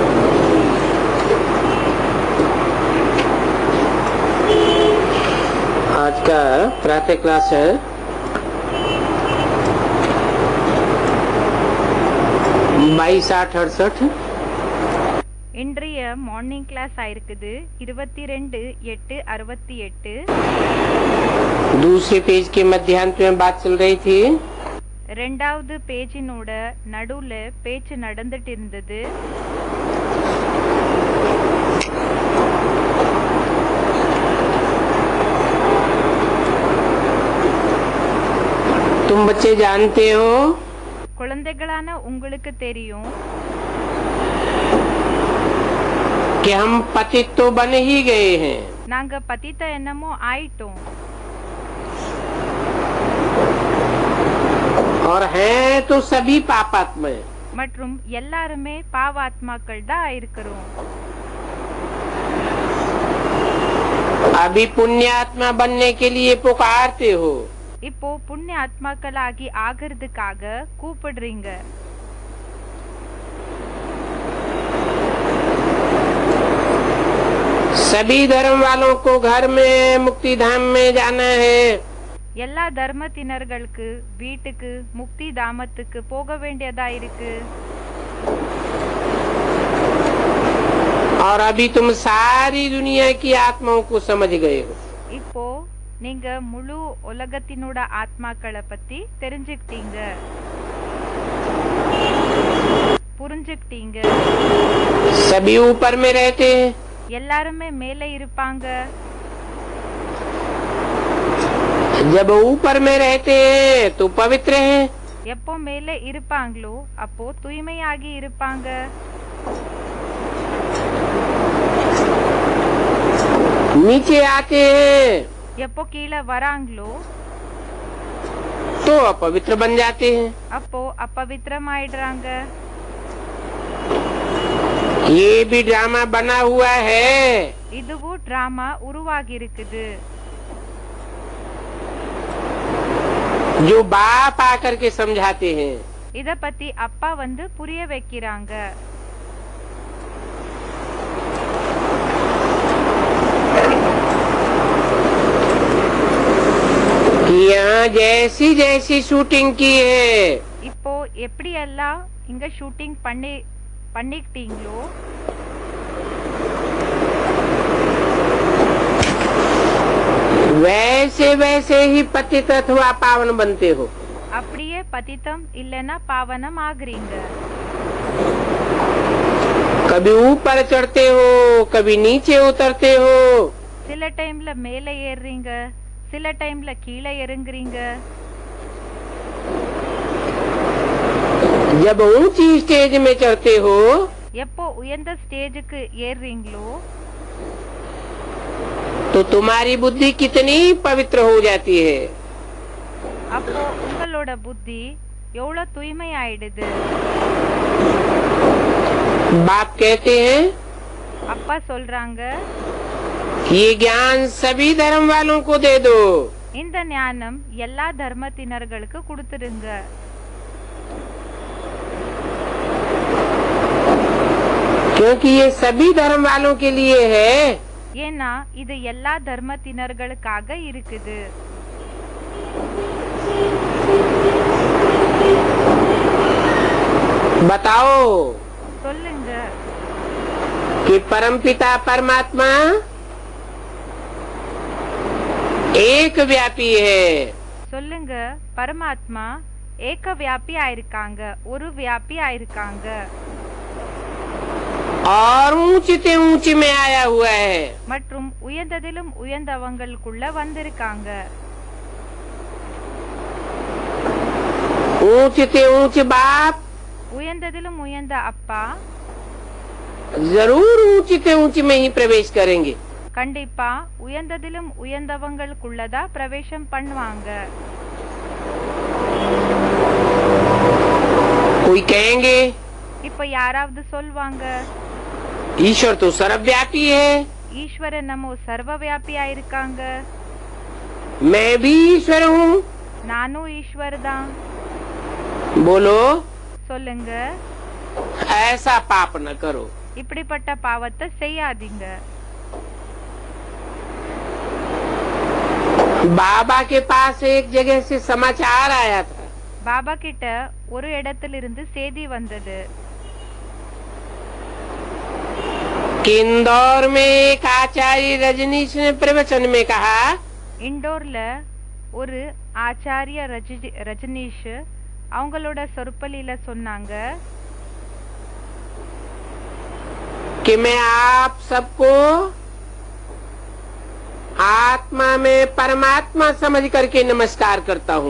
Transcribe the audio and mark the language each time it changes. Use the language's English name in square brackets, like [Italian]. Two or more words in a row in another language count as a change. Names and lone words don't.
[Hindi] आज का प्रातः क्लास है 22/8/68। [Tamil] இன்றைய [English] morning class [Tamil] ஆயிருக்குது 22/8/68। [Hindi] दूसरे पेज के मध्यांत में बात चल रही थी। [Tamil] ரெண்டாவது பேஜினோட நடுவுல பேச்சு நடந்துட்டு இருந்தது। [Hindi] तुम बच्चे जानते हो, [Tamil] குழந்தைகளான உங்களுக்கு தெரியும் [Hindi] कि हम पतित तो बन ही गए हैं, [Tamil] நாங்க பதித்த என்னமோ ஆயிட்டோம் [Hindi] और हैं तो सभी पापात्मा। [Tamil] மற்றும் எல்லாருமே பாவாத்மாக்கள் தான் இருக்கிறோம்। [Hindi] अभी पुण्यात्मा बनने के लिए पुकारते हो, [Tamil] இப்போ புண்ணிய ஆத்மாக்களாகி ஆகிறதுக்காக கூப்பிடுறீங்க। [Hindi] सभी धर्म वालों को घर में मुक्ति धाम में जाना है। [Tamil] எல்லா தர்மத்தினர்களுக்கு வீட்டுக்கு முக்தி தாமத்துக்கு போக வேண்டியதா இருக்கு। [Hindi] और अभी तुम सारी दुनिया की आत्माओं को समझ गए हो। [Tamil] இப்போ நீங்க முழு உலகத்தினோட ஆத்மாக்களை பத்தி தெரிஞ்சுக்கிட்டீங்க, புரிஞ்சுக்கிட்டீங்க। [Hindi] सभी ऊपर में रहते हैं, [Tamil] எல்லாருமே மேலே இருப்பாங்க। [Hindi] जब ऊपर में रहते हैं तो पवित्र हैं, [Tamil] எப்போ மேலே இருப்பாங்களோ அப்போ தூய்மையாகி இருப்பாங்க। [Hindi] नीचे आते हैं [Tamil] எப்போ கீழே வராங்களோ [Hindi] तो अपवित्र बन जाते हैं। [Tamil] அப்போ अपवित्रம் ஆயிடுறாங்க। [Hindi] ये भी ड्रामा बना हुआ है, [Tamil] இதுவும் டிராமா உருவாகி இருக்குது। [Hindi] जो बाप आकर के समझाते हैं। [Tamil] இத பத்தி அப்பா வந்து புரிய வைக்கிறாங்க। [Hindi] यहाँ जैसी जैसी शूटिंग की है, [Tamil] இப்போ எப்படி எல்லாம் இங்க ஷூட்டிங் பண்ணிக்கிட்டீங்களோ [Hindi] वैसे वैसे ही पतित अथवा पावन बनते हो। [Tamil] அப்படியே பதித்தம் இல்லைன்னா பாவனம் ஆகுறீங்க। [Hindi] कभी ऊपर चढ़ते हो, कभी नीचे उतरते हो। [Tamil] சில டைம்ல மேலே ஏறுறீங்க, சில டைம்ல கீழே இறங்குறீங்க। [Hindi] जब ऊंची स्टेज में चढ़ते हो [Tamil] எப்போ உயர்ந்த ஸ்டேஜுக்கு ஏறுறீங்களோ [Hindi] तो तुम्हारी बुद्धि कितनी पवित्र हो जाती है। [Tamil] அப்போ உங்களோட புத்தி எவ்வளவு தூய்மை ஆயிடுது। [Hindi] बाप कहते हैं [Tamil] அப்பா சொல்றாங்க, [Hindi] ये ज्ञान सभी धर्म वालों को दे दो। [Tamil] இந்த ஞானம் எல்லா தர்மத்தினர்களுக்கு கொடுத்துருங்க। [Hindi] क्योंकि ये सभी धर्म वालों के लिए है। [Tamil] ஏன்னா இது எல்லா தர்மத்தினர்களுக்காக இருக்குது। [Hindi] बताओ [Tamil] சொல்லுங்க, [Hindi] कि परमपिता परमात्मा एक व्यापी है। [Tamil] சொல்லுங்க, பரமாத்மா ஏக வியாபி ஆயிருக்காங்க, ஒரு வியாபி ஆயிருக்காங்க। [Hindi] और ऊंचे ऊंचे में आया हुआ है। [Tamil] மற்றும் உயர்ந்ததிலும் உயர்ந்தவங்களுக்குள்ள வந்திருக்காங்க। [Hindi] ऊंच ते ऊंच बाप [Tamil] உயர்ந்ததிலும் உயர்ந்த அப்பா [Hindi] जरूर ऊंच ते ऊंच में ही प्रवेश करेंगे। [Tamil] கண்டிப்பா உயர்ந்ததிலும் உயர்ந்தவங்களுக்குள்ளதா பிரவேசம் பண்ணுவாங்க। [Hindi] कोई कहेंगे [Tamil] இப்ப யாராவது சொல்வாங்க [Hindi] ईश्वर तो सर्वव्यापी है, [Tamil] ஈஸ்வரன் நம்ம சர்வவியாபியா இருக்காங்க, [Hindi] मैं भी ईश्वर हूँ। [Tamil] நானும் ஈஸ்வர் தான்। [Hindi] बोलो [Tamil] சொல்லுங்க, [Hindi] ऐसा पाप न करो। [Tamil] இப்படிப்பட்ட பாவத்தை செய்யாதீங்க। [Hindi] बाबा के पास एक जगह से समाचार आया था, [Tamil] பாபா கிட்ட ஒரு இடத்திலிருந்து செய்தி வந்தது। [Hindi] कि इंदौर में एक आचार्य रजनीश ने प्रवचन में कहा, [Tamil] இண்டோர்ல ஒரு ஆச்சாரிய ரஜனீஷ் அவங்களோட சொற்பொழியில சொன்னாங்க, [Hindi] कि मैं आप सबको आत्मा में परमात्मा समझ करके नमस्कार करता हूँ।